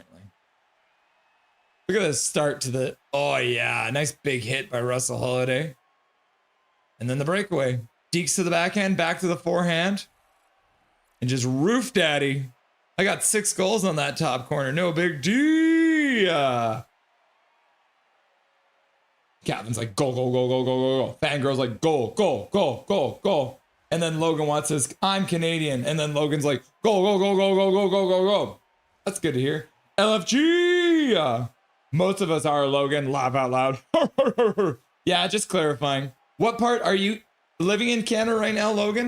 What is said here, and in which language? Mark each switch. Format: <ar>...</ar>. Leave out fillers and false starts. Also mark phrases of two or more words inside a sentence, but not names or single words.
<en>Look at this start to the, oh yeah, nice big hit by Russell Holiday. And then the breakaway. Deeks to the backhand, back to the forehand. And just roof daddy. I got 6 goals on that top corner. No big deal. Cavan's like, go, go, go, go, go, go, go. Fangirl's like, go, go, go, go, go. And then Logan Watts says, I'm Canadian. And then Logan's like, go, go, go, go, go, go, go, go, go. That's good to hear. LFG. Most of us are, Logan. Laugh out loud. Yeah, just clarifying. What part are you living in Canada right now, Logan?</en>